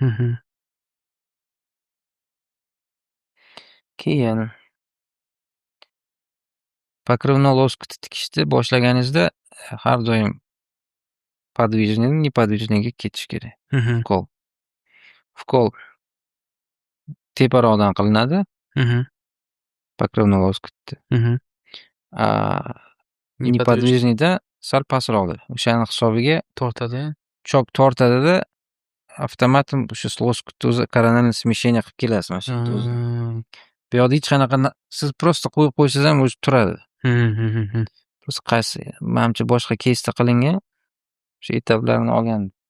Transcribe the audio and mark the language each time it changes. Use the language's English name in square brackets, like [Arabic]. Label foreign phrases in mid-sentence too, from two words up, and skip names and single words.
[Uzbek] Keyin [Russian] покрывной лоскут [Uzbek] tikishni boshlaganingizda har doim [Russian] подвижныйdan неподвижныйga [Uzbek] ketish kerak. Вкол teparoqdan qilinadi. [Russian] Покрывной лоскутni. [Uzbek] Неподвижныйda sal pastroqda. O'shani hisobiga tortadi. Chok tortadida avtomatim o'sha loskutni o'zi [Russian] коронарный смещение [Uzbek] qilib kelasiz mana shu yerda o'zi. Bu yoqda hech qanaqa siz просто qo'yib qo'ysangiz ham o'zi turadi. Просто qaysi menimcha boshqa keysda qilingan o'sha etaplarni olgan.